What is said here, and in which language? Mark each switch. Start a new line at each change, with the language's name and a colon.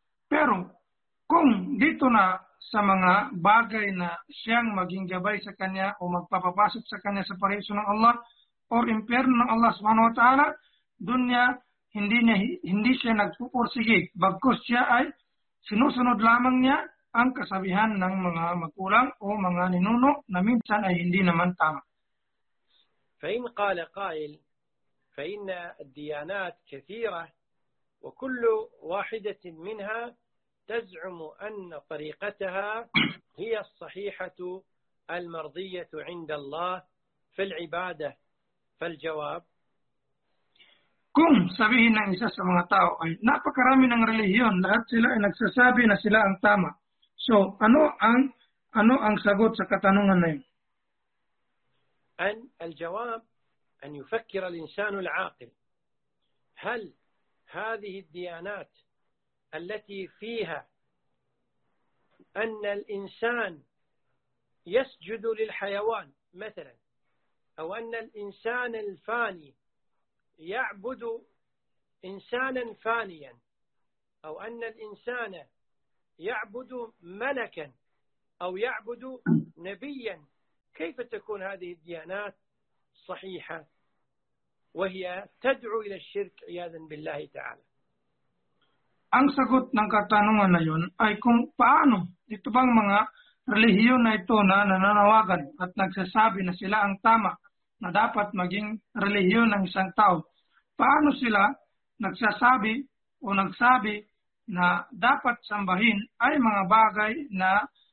Filipino: Pero kung dito na sa mga bagay na siyang maging gabay sa kanya o magpapapasok sa kanya sa paraiso ng Allah o impyerno ng Allah subhanahu wa ta'ala, dun niya hindi siya nagpupursige, bagkus siya ay sinusunod lamang niya ang kasabihan ng mga magulang o mga ninuno na minsan ay hindi naman tama.
Arabic: فإن قال قائل فإن الديانات كثيرة وكل واحدة منها تزعم أن طريقتها هي الصحيحة المرضية عند الله في العبادة، فالجواب
Filipino: kung sabihin ng isa sa mga tao ay napakarami ng reliyon, lahat sila ay nagsasabi na sila ang tama. So, ano ang sagot sa katanungan na yun?
Arabic: أن الجواب أن يفكر الإنسان العاقل، هل هذه الديانات التي فيها أن الإنسان يسجد للحيوان مثلا، أو أن الإنسان الفاني يعبد إنسانا فانيا، أو أن الإنسان يعبد ملكا أو يعبد نبيا، كيف تكون هذه الديانات صحيحة وهي تدعو إلى الشرك عياذا بالله تعالى؟
Filipino: Ang sagot ng katanungan na yun ay kung paano ito bang mga relihiyon na ito na nananawagan at nagsasabi na sila ang tama na dapat maging relihiyon ng isang tao, paano sila nagsasabi o nagsabi na dapat sambahin ay mga bagay na